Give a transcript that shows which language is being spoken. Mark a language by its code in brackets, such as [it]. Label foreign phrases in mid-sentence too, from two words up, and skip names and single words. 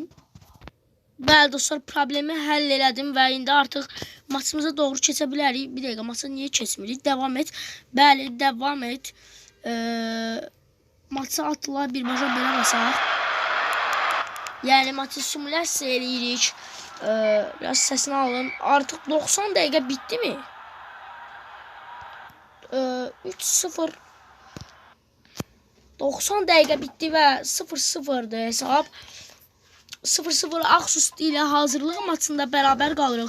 [az] Bəli dostlar, problemi həll elədim və indi artıq maçımıza doğru keçə bilərik. Bir dəqiqə, maça niyə keçmirik? [tr] Devam et. Bəli, devam et. [az] Maça atla birbaşa belə basaq. Yəni maçı simulyasiya eləyirik. [tr] Biraz sesini alın. Artık 90 dakika bitti mi? 3-0 90 dakika bitti ve 0-0'dı hesap. [az] 0-0 Aksust ile hazırlık maçında beraber qalırıq.